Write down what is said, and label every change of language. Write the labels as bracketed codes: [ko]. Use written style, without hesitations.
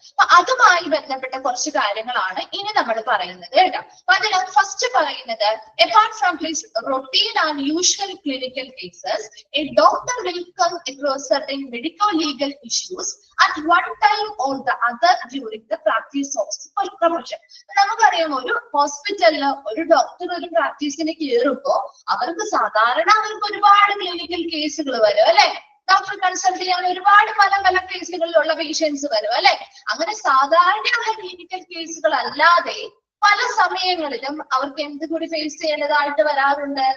[ml] അപ്പൊ അതുമായി ബന്ധപ്പെട്ട കുറച്ച് കാര്യങ്ങളാണ് ഇനി നമ്മൾ പറയുന്നത് കേട്ടോ. അപ്പൊ അതിൽ ഫസ്റ്റ് പറയുന്നത്, [en] apart from his routine and usual clinical cases, a doctor will come across certain medico-legal issues at one time or the other during the practice of the profession. [ml] നമുക്കറിയാം, ഒരു ഹോസ്പിറ്റലിൽ ഒരു ഡോക്ടർ ഒരു പ്രാക്ടീസിന് കയറുമ്പോ അവർക്ക് സാധാരണ ഒരുപാട് ക്ലിനിക്കൽ കേസുകൾ വരും അല്ലെ. ഡോക്ടർ കൺസൾട്ട് ചെയ്യാൻ ഒരുപാട് പല പല കേസുകളിലുള്ള പേഷ്യൻസ് വരും അല്ലെ. അങ്ങനെ സാധാരണയുള്ള ക്ലിനിക്കൽ കേസുകൾ അല്ലാതെ പല സമയങ്ങളിലും അവർക്ക് എന്ത് കൂടി ഫേസ് ചെയ്യേണ്ടതായിട്ട് വരാറുണ്ട്.